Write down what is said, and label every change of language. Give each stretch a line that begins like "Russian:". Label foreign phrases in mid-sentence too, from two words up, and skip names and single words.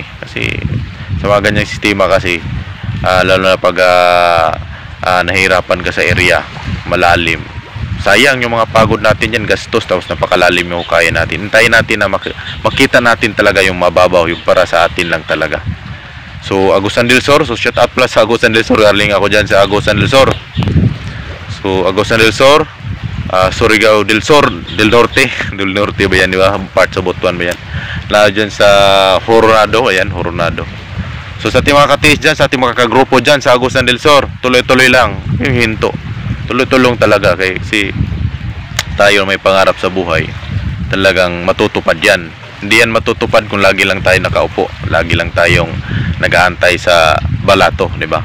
Filipino: Kasi sa mga ganyang sistema kasi, lalo na pag nahirapan ka sa area, malalim. Sayang yung mga pagod natin dyan, gastos, tapos napakalalim yung hukayan natin. Hintayin natin na makita natin talaga yung mababaw, yung para sa atin lang talaga. So, Agusan del Sur. So, shout out plus sa Agusan del Sur. Galing ako dyan sa Agusan del Sur. So, Agusan del Sur, Surigao del Sur, del Norte. Del Norte ba yan, di ba? Part sa Butuan ba yan? Lalo dyan sa Coronado. Ayan, Coronado. So, sa ating mga ka-TH dyan, sa ating mga kagrupo dyan sa Agusan del Sur, tuloy-tuloy lang yung hinto. Tuloy-tulong talaga kasi tayo may pangarap sa buhay. Talagang matutupad yan. Hindi yan matutupad kung lagi lang tayo nakaupo, lagi lang tayong nag-aantay sa balato, di ba?